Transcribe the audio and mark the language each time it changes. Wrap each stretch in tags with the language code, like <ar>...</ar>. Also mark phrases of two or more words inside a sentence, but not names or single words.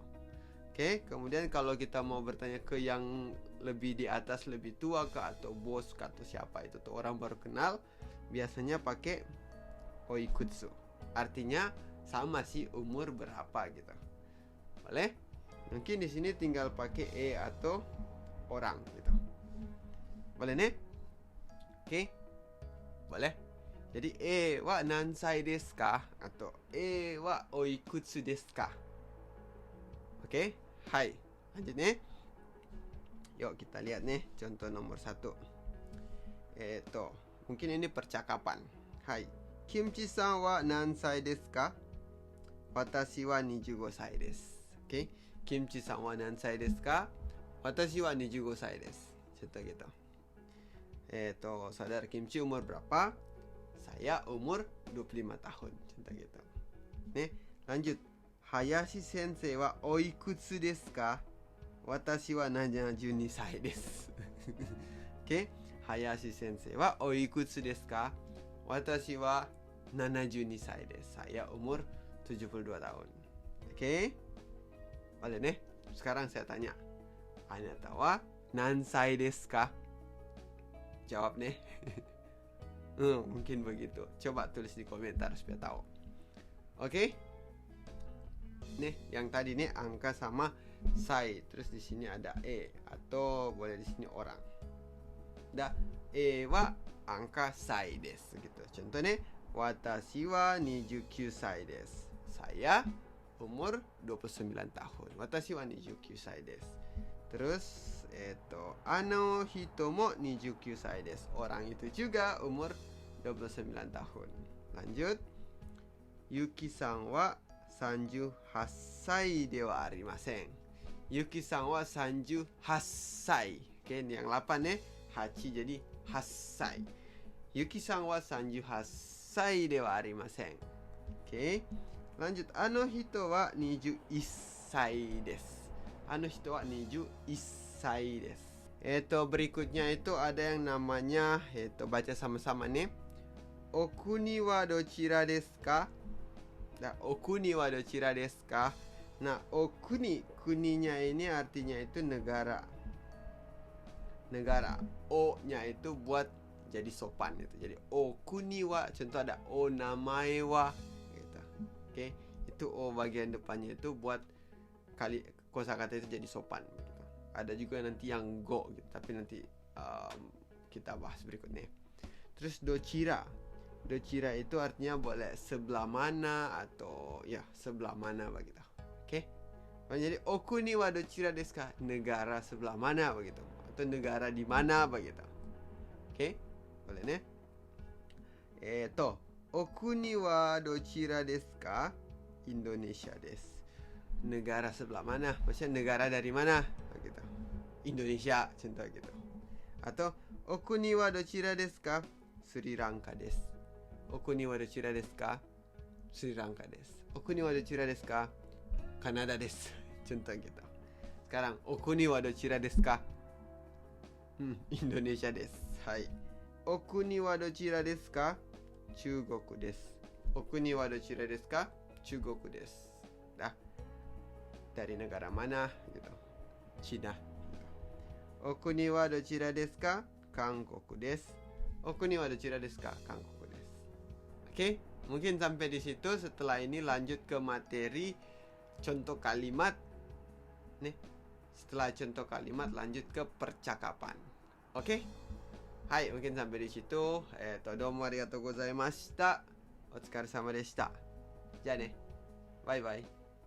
<id>Oke, kemudian kalau kita mau bertanya ke yang lebih di atas, lebih tua ke, atau bos ke, atau siapa itu tuh orang baru kenal, biasanya pakai oikutsu. Artinya sama sih umur berapa gitu. Boleh? Mungkin di sini tinggal pakai atau orang gitu. Boleh nih? Oke. Boleh?</id> <ja>Jadi は何歳ですか? Atau はおいくつですか?</ja> <id>Oke. Hai. Lanjut nih. Yuk kita lihat nih contoh nomor 1. Mungkin ini percakapan. Hai.</id> <ja>キムチさんは何歳ですか? 私は 25 歳です.</ja> <id>Oke.</id> <ja>キムチさんは何歳ですか?私は 25 歳です.</ja> <id>Contoh gitu. Saudara Kimchi umur berapa? Saya umur 25 tahun. Contoh gitu. Nih, lanjut.</id> <ja>林先生はおいくつですか? 私は 72 歳です. Oke. 林先生はおいくつですか? 私は 72 歳です.</ja> <id>Saya umur 72 tahun. Oke. Boleh nih. Sekarang saya tanya.</id> <ja>あなたは何歳ですか?</ja> <id>Jawab nih. Mungkin begitu. Coba tulis di komentar supaya tahu. Oke. Nih, yang tadi nih angka sama sai. Terus di sini ada atau boleh di sini orang. Da, wa angka</id> <ja>歳です</ja> <id>gitu. Contoh nih,</id> <ja>私は29歳です.</ja> <id>Saya umur 29 tahun.</id> <ja>私は29歳です. Terus 人も29歳です.</ja> <id>Orang itu juga umur 29 tahun. Lanjut.</id> <ja>ゆきさんは 38 歳ではありません。ゆきさんは 38 歳.</ja> <id>Oke, ini yang 8 nih. Hachi jadi 8 歳.</id> <ja>ゆきさんは 38 歳ではありません. Oke. Lanjut. 人は 21 歳です. 人は 21 歳です.</ja> <id>Berikutnya itu ada yang namanya baca sama-sama nih.</id> <ja>お国はどちらですか? Nah, お国はどちらですか?</ja> <id>Nah, okuni, kuninya ini artinya itu negara. Negara. O-nya itu buat jadi sopan gitu. Jadi</id> <ja>お国は,</ja> <id>contoh ada</id> <ja>お名前は</ja> <id>gitu. Oke, itu o bagian depannya itu buat kosakata itu jadi sopan gitu. Ada juga nanti yang go gitu, tapi nanti kita bahas berikutnya. Terus dochira. Dochira itu artinya boleh sebelah mana atau ya sebelah mana begitu.</id> <ja>Oke. Jadi お国はどちらですか?</ja> <id>Negara sebelah mana begitu. Atau negara di mana begitu. Oke. Boleh nih.</id> <ja>お国はどちらですか? インドネシアです.</ja> <id>Negara sebelah mana? Maksudnya negara dari mana begitu. Indonesia contoh gitu. Atau</id> <ja>お国はどちらですか? スリランカです. お国はどちらですか? スリランカです. お国はどちらですか?カナダです.</ja> <id>Contoh gitu. Sekarang</id> <ja>お国はどちらですか? インドネシアです. Hai. お国はどちらですか?中国です. お国はどちらですか?中国です.</ja> <id>Dah. Dari negara mana gitu.</id> <ja>Cina. お国はどちらですか? 韓国です。お国はどちらですか? Kankoku.</ja> <id>Oke, mungkin sampai di situ. Setelah ini lanjut ke materi contoh kalimat. Nih, setelah contoh kalimat lanjut ke percakapan. Oke? Hai, mungkin sampai di situ.</id> <ja>どうもありがとうございました。お疲れ様でした. じゃね.</ja> <en>Bye bye.</en>